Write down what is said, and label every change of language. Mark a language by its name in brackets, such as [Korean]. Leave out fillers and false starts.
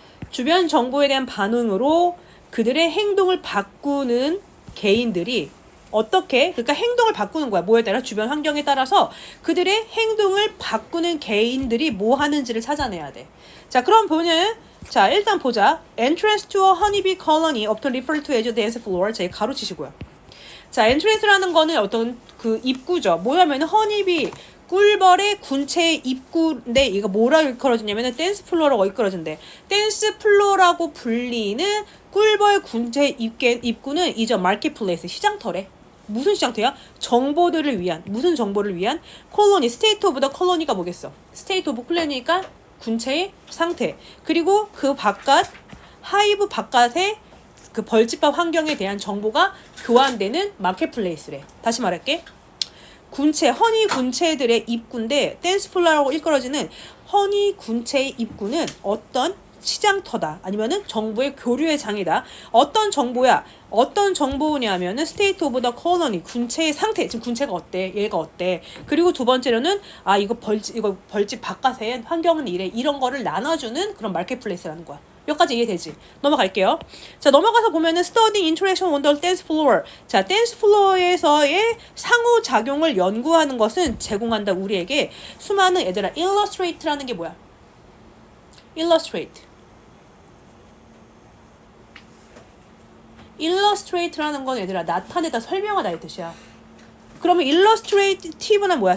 [Korean] 주변 정보에 대한 반응으로 그들의 행동을 바꾸는 개인들이 어떻게 그러니까 행동을 바꾸는 거야. 뭐에 따라 주변 환경에 따라서 그들의 행동을 바꾸는 개인들이 뭐 하는지를 찾아내야 돼. 자, 그럼 보면 자, 일단 보자. [English] Entrance to a honeybee colony, often referred to as a dance floor. [Korean] 자, 가로치시고요. 자, entrance라는 거는 어떤 그 입구죠. 뭐냐면 허니비 꿀벌의 군체의 입구인데 이거 뭐라고 이끌어지냐면은 댄스 플로어라고 이끌어진대. 댄스 플로어라고 불리는 꿀벌 군체의 입구는 이제 마켓플레이스 시장터래. 무슨 시장터야? 정보들을 위한 무슨 정보를 위한 콜로니 스테이트 오브 더 콜로니가 뭐겠어? 스테이트 오브 콜로니가 군체의 상태. 그리고 그 바깥 하이브 바깥에 그 벌집밥 환경에 대한 정보가 교환되는 마켓플레이스래. 다시 말할게. 군체, 허니 군체들의 입구인데 댄스 플로어라고 일컬어지는 허니 군체의 입구는 어떤 시장터다. 아니면은 정보의 교류의 장이다. 어떤 정보야? 어떤 정보냐면은 스테이트 오브 더 콜로니 군체의 상태. 지금 군체가 어때? 얘가 어때? 그리고 두 번째로는 아 이거 벌집 바깥의 환경은 이래. 이런 거를 나눠주는 그런 마켓플레이스라는 거야. 여기까지 이해되지? 넘어갈게요. 자, 넘어가서 보면은 [English] studying interaction on the dance floor. [Korean] 자, 댄스 플로어에서의 상호작용을 연구하는 것은 제공한다 우리에게 수많은 얘들아 illustrate라는 게 뭐야? illustrate라는 건 얘들아 나타내다 설명하다 이 뜻이야. 그러면 illustrative는 뭐야?